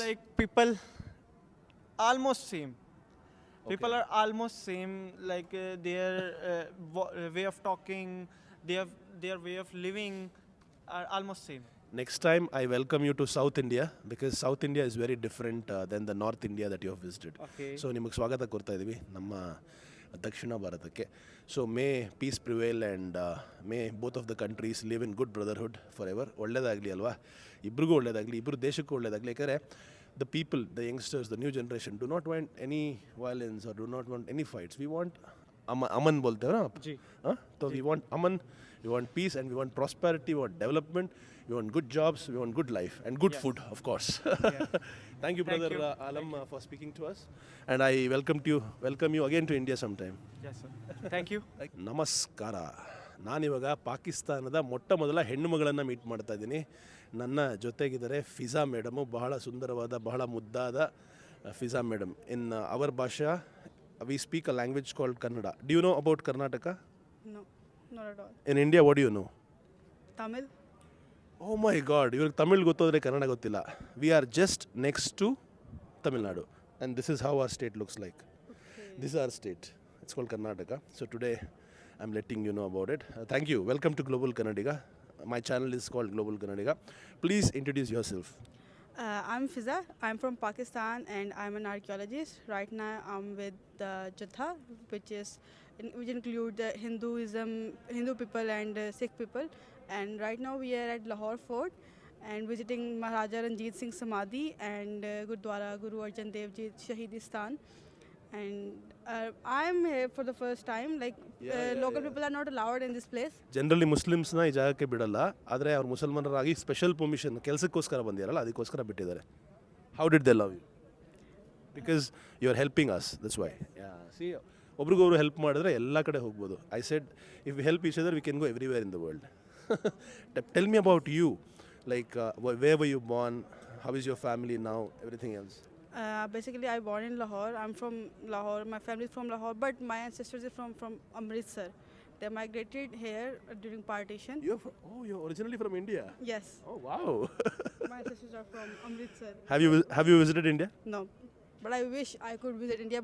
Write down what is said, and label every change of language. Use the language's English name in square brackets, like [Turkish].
[English] Like people, almost same. People are almost same. Like their way of talking, their way of living are almost same. Next time I welcome you to South India because South India is very different than the North India that you have visited. Okay. [Kannada] So ನಿಮಗೆ ಸ್ವಾಗತ ಕೊಡ್ತಾ ಇದ್ದೀವಿ ನಮ್ಮ ದಕ್ಷಿಣ ಭಾರತಕ್ಕೆ. [English] So may peace prevail and may both of the countries live in good brotherhood forever. [Kannada] ಒಳ್ಳೆಯದಾಗಲಿ ಅಲ್ವಾ? ಇಬ್ರಿಗೂ ಒಳ್ಳೆಯದಾಗಲಿ, ಇಬ್ಬರು ದೇಶಕ್ಕೂ ಒಳ್ಳೆಯದಾಗಲಿ. [English] ಯಾಕಂದರೆ the people, the youngsters, the new generation do not want any violence or do not want any fights. We want aman [Hindi] bolte hai na? Ji. [English] So we want aman, we want peace and we want prosperity, we want development, we want good jobs, we want good life and good food, of course. Thank you, brother you. Alam, for speaking to us, and I welcome you again to India sometime. Yes, sir. Thank you. [Kannada] ನಮಸ್ಕಾರ. ನಾನಿವಾಗ ಪಾಕಿಸ್ತಾನದ ಮೊಟ್ಟ ಮೊದಲ ಹೆಣ್ಣು ಮಗಳನ್ನು meet ಮಾಡ್ತಾ ಇದ್ದೀನಿ. ನನ್ನ ಜೊತೆಗಿದ್ದಾರೆ ಫಿಜಾ ಮೇಡಮು, ಬಹಳ ಸುಂದರವಾದ, ಬಹಳ ಮುದ್ದಾದ ಫಿಜಾ ಮೇಡಮ್. [English] In our ಭಾಷಾ we speak a language called Kannada. Do you know about Karnataka? No, not at all. In India what you know? Tamil? O my god, [Kannada] ಇವ್ರಿಗೆ ತಮಿಳ್ ಗೊತ್ತೋದ್ರೆ ಕನ್ನಡ ಗೊತ್ತಿಲ್ಲ. [English] We are just next to Tamil Nadu and this is how our state looks like. This is our state. It's called Karnataka. So today I'm letting you know about it. Thank you. Welcome to Global Kannadiga. My channel is called Global Kannadiga. Please introduce yourself. I'm Fiza. I'm from Pakistan and I'm an archaeologist. Right now I'm with the Jatha, which include Hindu people and Sikh people. And right now we are at Lahore Fort and visiting Maharaja Ranjit Singh Samadhi and Gurdwara Guru Arjan Dev Ji Shahidi Sthan. And I'm here for the first time. Like local people are not allowed in this place. [Kannada] Generally ಮುಸ್ಲಿಮ್ಸ್ನ ಈ ಜಾಗಕ್ಕೆ ಬಿಡಲ್ಲ, ಆದರೆ ಅವ್ರು ಮುಸಲ್ಮಾನರಾಗಿ special permission ಕೆಲಸಕ್ಕೋಸ್ಕರ ಬಂದಿರಲ್ಲ, ಅದಕ್ಕೋಸ್ಕರ ಬಿಟ್ಟಿದ್ದಾರೆ. [English] How did they love you? Because you are helping us, that's why. See, [Kannada] ಒಬ್ರಿಗೊಬ್ರು ಹೆಲ್ಪ್ ಮಾಡಿದ್ರೆ ಎಲ್ಲ ಕಡೆ ಹೋಗ್ಬೋದು. [English] I said if we help each other we can go everywhere in the world. Tell me about you, like where were you born, how is your family now, everything else? Basically, I born in Lahore. I'm from Lahore. My family is from Lahore, but my ancestors are from Amritsar. They migrated here during partition. You're originally from India? Yes, Oh, wow. my ancestors are from Amritsar. Have you visited India? No, but I wish I could visit India.